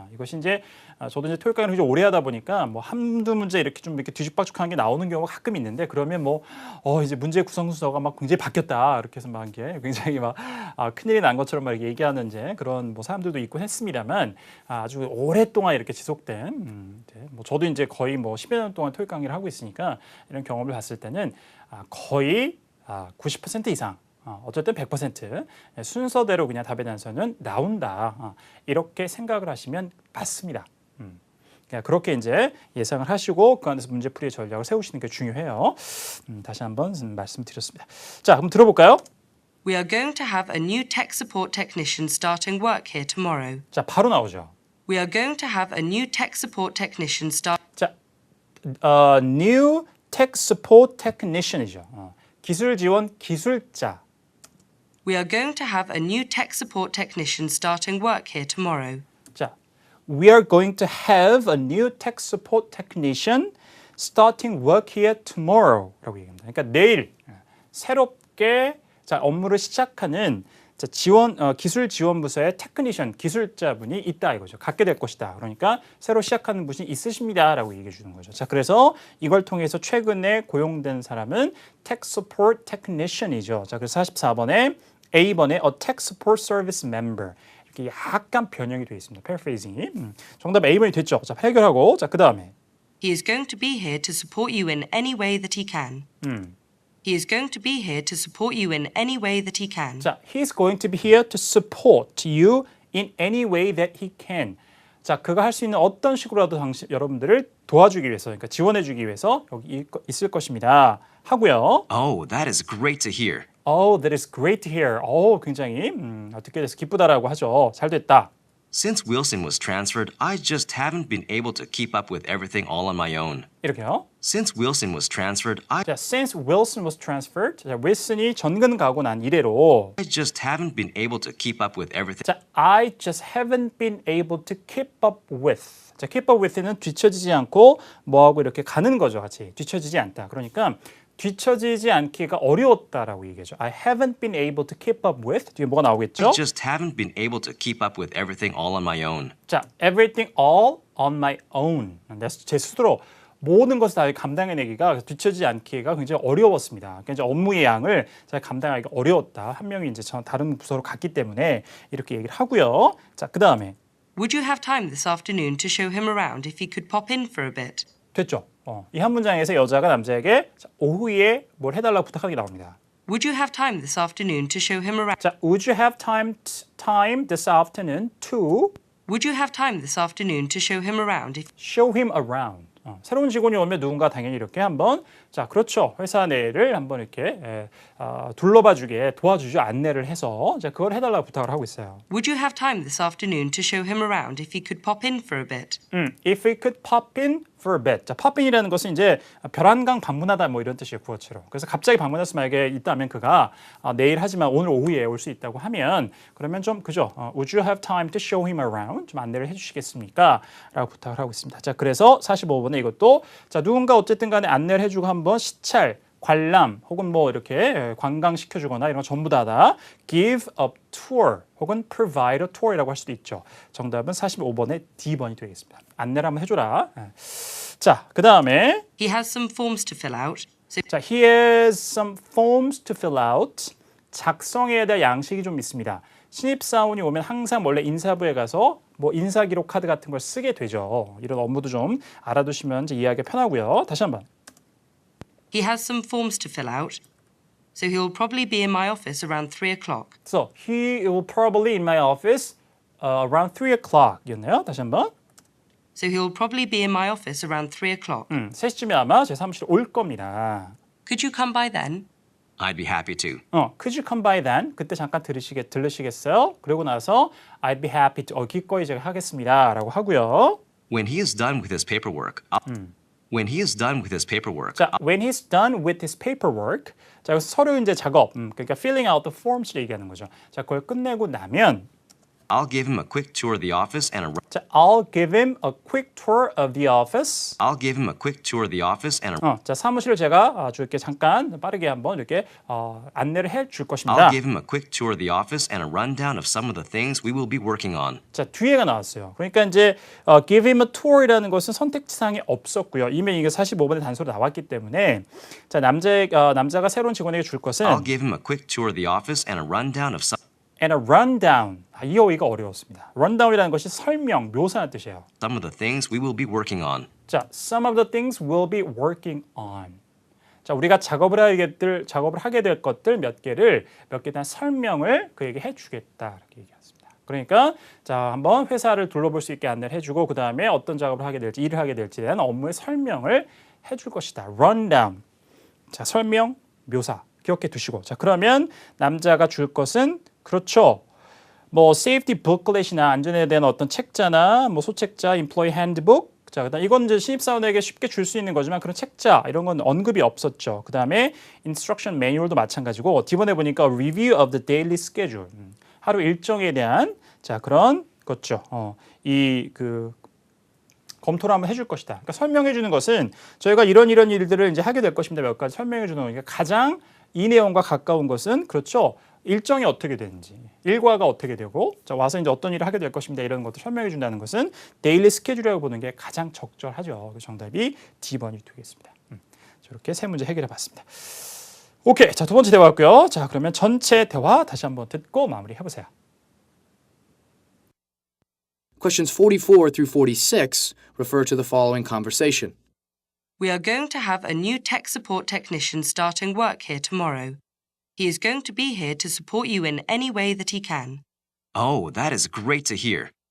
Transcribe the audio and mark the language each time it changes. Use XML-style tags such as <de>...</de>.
<ko>이것이 이제 저도 이제 토익 강의를 오래 하다 보니까 뭐 한두 문제 이렇게 좀 이렇게 뒤죽박죽한 게 나오는 경우가 가끔 있는데 그러면 뭐 이제 문제 구성 순서가 막 굉장히 바뀌었다 이렇게 해서 막 이게 굉장히 막 큰일이 난 것처럼 막 얘기하는 이제 그런 뭐 사람들도 있고 했습니다만 아주 오랫동안 이렇게 지속된 뭐 저도 이제 거의 뭐 10여 년 동안 토익 강의를 하고 있으니까 이런 경험을 봤을 때는 거의 90% 이상 어쨌든 100% 순서대로 그냥 답의 단서는 나온다. 이렇게 생각을 하시면 맞습니다. 그렇게 이제 예상을 하시고 그 안에서 문제풀이의 전략을 세우시는 게 중요해요. 다시 한번 말씀드렸습니다. 자, 그럼 들어볼까요?</ko> <en>We are going to have a new tech support technician starting work here tomorrow.</en> <ko>자, 바로 나오죠.</ko> <en>We are going to have a new tech support technician start.</en> <ko>자,</ko> <en>new tech support technician이죠.</en> <ko>기술 지원 기술자.</ko> <en>We are going to have a new tech support technician starting work here tomorrow. 자, we are going to have a new tech support technician starting work here tomorrow</en> <ko>라고 얘기합니다. 그러니까 내일 새롭게 자, 업무를 시작하는 자, 기술 지원부서의 테크니션 기술자분이 있다 이거죠. 갖게 될 것이다. 그러니까 새로 시작하는 분이 있으십니다라고 얘기해 주는 거죠. 자, 그래서 이걸 통해서 최근에 고용된 사람은 tech support technician이죠. 자, 그래서 44번에 A번에</ko> <en>a tech support service member</en> <ko>이렇게 약간 변형이 되어 있습니다. paraphrasing이. 정답 A번이 됐죠. 자, 해결하고 자, 그다음에</ko> <en>He is going to be here to support you in any way that he can. He is going to be here to support you in any way that he can. 자, he's going to be here to support you in any way that he can.</en> <ko>자, 그가 할 수 있는 어떤 식으로라도 여러분들을 도와주기 위해서, 그러니까 지원해주기 위해서 여기 있을 것입니다. 하고요.</ko> <en>Oh, that is great to hear. Oh, that is great to hear.</en> <ko>굉장히 듣게 돼서 기쁘다라고 하죠. 잘 됐다.</ko> <en>Since Wilson was transferred, I just haven't been able to keep up with everything all on my own.</en> <ko>이렇게요.</ko> <en>Since Wilson was transferred, I</en> <ko>자,</ko> <en>since Wilson was transferred,</en> <ko>자, 윌슨이 전근 가고 난 이래로</ko> <en>just haven't been able to keep up with everything. 자, I just haven't been able to keep up with.</en> <ko>자, keep up with는 뒤처지지 않고 뭐하고 이렇게 가는 거죠, 같이. 뒤처지지 않다. 그러니까 뒤처지지 않기가 어려웠다라고 얘기하죠.</ko> <en>I haven't been able to keep up with.</en> <ko>뒤에 뭐가 나오겠죠?</ko> <en>I just haven't been able to keep up with everything all on my own. 자, everything all on my own.</en> <ko>제 스스로 모든 것을 다 감당해내기가 뒤처지지 않기가 굉장히 어려웠습니다. 그러니까 이제 업무의 양을 잘 감당하기가 어려웠다. 한 명이 이제 다른 부서로 갔기 때문에 이렇게 얘기를 하고요. 자, 그 다음에</ko> <en>Would you have time this afternoon to show him around if he could pop in for a bit?</en> <ko>됐죠. 이 한 문장에서 여자가 남자에게 자, 오후에 뭘 해달라고 부탁하는 게 나옵니다.</ko> <en>Would you have time this afternoon to show him around? 자, would you have time this afternoon to Would you have time this afternoon to show him around if show him around?</en> <ko>새로운 직원이 오면 누군가 당연히 이렇게 한번 자, 그렇죠. 회사 내를 한번 이렇게 둘러봐주게 도와주죠. 안내를 해서 자, 그걸 해달라고 부탁을 하고 있어요.</ko> <en>Would you have time this afternoon to show him around if he could pop in for a bit? If we could pop in for a bit.</en> <ko>자, pop in이라는 것은 이제 별한강 방문하다 뭐 이런 뜻이에요. 구어체로. 그래서 갑자기 방문해서 만약에 있다면 그가 내일 하지만 오늘 오후에 올 수 있다고 하면 그러면 좀 그죠.</ko> <en>Would you have time to show him around?</en> <ko>좀 안내를 해주시겠습니까? 라고 부탁을 하고 있습니다. 자, 그래서 45번에 이것도 자, 누군가 어쨌든 간에 안내를 해주고 한번 시찰 관람 혹은 뭐 이렇게 관광시켜주거나 이런 거 전부 다다 give a tour 혹은 provide a tour이라고 할 수도 있죠. 정답은 45번에 D번이 되겠습니다. 안내를 한번 해줘라. 자, 그 다음에</ko> <en>He has some forms to fill out. So 자, he has some forms to fill out.</en> <ko>작성해야 될 양식이 좀 있습니다. 신입사원이 오면 항상 원래 인사부에 가서 뭐 인사기록 카드 같은 걸 쓰게 되죠. 이런 업무도 좀 알아두시면 이제 이해하기 편하고요. 다시 한번.</ko> <en>he has some forms to fill out. So he will probably be in my office around 3 o'clock. So he will probably in my office around 3 o'clock</en> <ko>이었네요. 다시 한번.</ko> <en>So he will probably be in my office around 3 o'clock.</en> <ko>3시쯤에 아마 제 사무실에 올 겁니다.</ko> <en>Could you come by then? I'd be happy to. Could you come by then?</en> <ko>그때 잠깐 들으시겠어요? 그러고 나서</ko> <en>I'd be happy to</en> <ko>기꺼이 제가 하겠습니다 라고 하고요.</ko> <en>When he is done with his paperwork, when he is done with his paperwork, 자, when he's done with his paperwork.</en> <ko>자, 여기서 서류 이제 작업, 그러니까 filling out the forms를 얘기하는 거죠. 자, 그걸 끝내고 나면</ko> <en>I'll give him a quick tour of the office and a 자, I'll give him a quick tour of the office. I'll give him a quick tour of the office and a</en> <ko>자, 사무실을 제가 아주 이렇게 잠깐 빠르게 한번 이렇게 안내를 해 줄 것입니다.</ko> <en>I'll give him a quick tour of the office and a rundown of some of the things we will be working on.</en> <ko>자, 뒤에가 나왔어요. 그러니까 이제 give him a tour이라는 것은 선택지상에 없었고요. 이미 이게 45번의 단서로 나왔기 때문에 자, 남자가 새로운 직원에게 줄 것은</ko> <en>I'll give him a quick tour of the office and a rundown of some and a rundown.</en> <ko>이 어휘가 어려웠습니다. rundown이라는 것이 설명, 묘사하는 뜻이에요.</ko> <en>of the things we will be working on. 자, some of the things we'll be working on.</en> <ko>자, 우리가 작업을 하게 될 것들 몇 개에 대한 설명을 그에게 해주겠다 이렇게 얘기했습니다. 그러니까 자, 한번 회사를 둘러볼 수 있게 안내를 해주고 그 다음에 어떤 작업을 하게 될지 일을 하게 될지에 대한 업무의 설명을 해줄 것이다.</ko> <en>rundown.</en> <ko>자, 설명, 묘사 기억해 두시고 자, 그러면 남자가 줄 것은 그렇죠. 뭐 safety booklet이나 안전에 대한 어떤 책자나 뭐 소책자, employee handbook 자, 그다음 이건 이제 신입사원에게 쉽게 줄 수 있는 거지만 그런 책자 이런 건 언급이 없었죠. 그다음에 instruction manual도 마찬가지고 이번에 보니까</ko> <en>review of the daily schedule.</en> <ko>하루 일정에 대한 자, 그런 것죠. 이 그 검토를 한번 해줄 것이다. 그러니까 설명해 주는 것은 저희가 이런 일들을 이제 하게 될 것입니다. 몇 가지 설명해 주는 거니까 가장 이 내용과 가까운 것은 그렇죠. 일정이 어떻게 되는지, 일과가 어떻게 되고, 자, 와서 이제 어떤 일을 하게 될 것입니다. 이런 것들 설명해 준다는 것은 데일리 스케줄이라고 보는 게 가장 적절하죠. 그 정답이 D번이 되겠습니다. 저렇게 세 문제 해결해 봤습니다. 오케이, 자, 두 번째 대화였고요. 자, 그러면 전체 대화 다시 한번 듣고 마무리해 보세요.</ko> <en>Questions 44 through 46 refer to the following conversation. We are going to have a new tech support technician starting work here tomorrow. He is going to be here to support you in any way that he can. Oh, that is great to hear.</en>